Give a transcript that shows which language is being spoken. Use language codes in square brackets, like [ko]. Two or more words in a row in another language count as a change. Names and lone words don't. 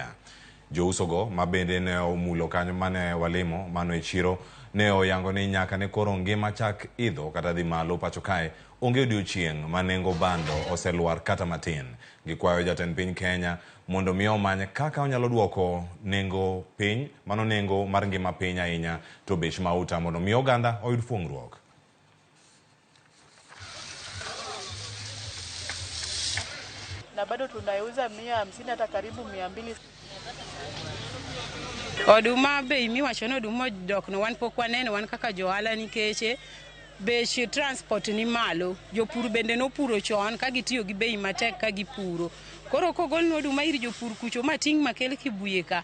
[luo] Jouso go mabende ne omulo kanyo mane walimo mano e chiro ne oyango ni nyaka ne koro ngima chak idho kata dhi malo pacho kae onge odiochieng' ma nengo bando oseluar kata matin. Gikwayo jatend piny Kenya mondo mi omany kaka onyalo duoko nengo piny mano nengo mar ngima piny ahinya to bech mauta mondo mi oganda oyud fuong'ruok. [sw] Na bado tunauza 150 hata karibu 200. [luo] Oduma bei miwacho ni oduma odok no wan pok waneno wan kaka johala nikech bech transport ni malo. Jopur bende no puro chon ka gitiyo gi bei matek ka gipuro. Koro kogol no oduma ir jopur kucho mating makel kibuye ka.